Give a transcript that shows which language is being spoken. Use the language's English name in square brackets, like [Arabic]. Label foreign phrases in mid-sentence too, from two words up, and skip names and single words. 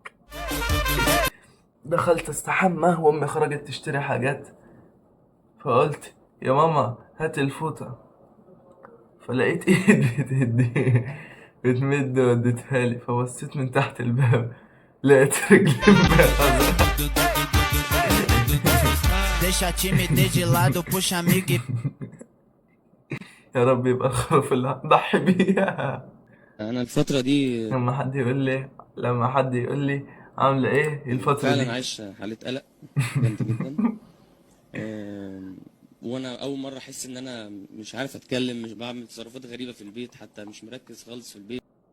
[Arabic] دخلت استحمى وامي خرجت تشتري حاجات، فقلت يا ماما هات الفوطة، فلقيت ايد بتمد وديتها لي، فبصيت من تحت الباب لقيت رجلي مبهدلة. [Portuguese] Deixa time de lado, puxa amigo. [Arabic] يا رب يبقى الخروف اللي هنضحي بيها. انا الفتره دي لما حد يقول لي عامله ايه الفتره فعلا دي، عايش حاله قلق جامده جدا. وانا اول مره احس ان انا مش عارف اتكلم، مش بعمل تصرفات غريبه في البيت، حتى مش مركز خالص في البيت.